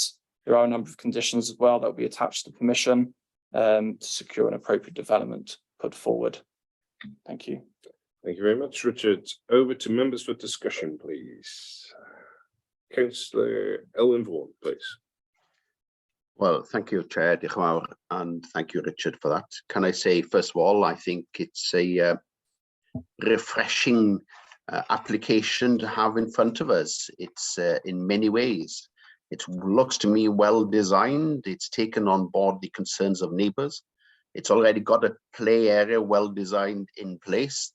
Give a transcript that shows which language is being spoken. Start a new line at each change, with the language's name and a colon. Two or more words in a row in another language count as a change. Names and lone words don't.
English: There are a number of conditions as well that will be attached to the permission to secure an appropriate development put forward. Thank you. Thank you very much, Richard. Over to members for discussion, please. Councillor Elwyn Vaughan, please. Well, thank you, Chair,
Welsh: diolch yn fawr,
English: and thank you, Richard, for that. Can I say, first of all, I think it's a refreshing application to have in front of us. It's in many ways, it looks to me well designed. It's taken on board the concerns of neighbours. It's already got a play area well designed in place.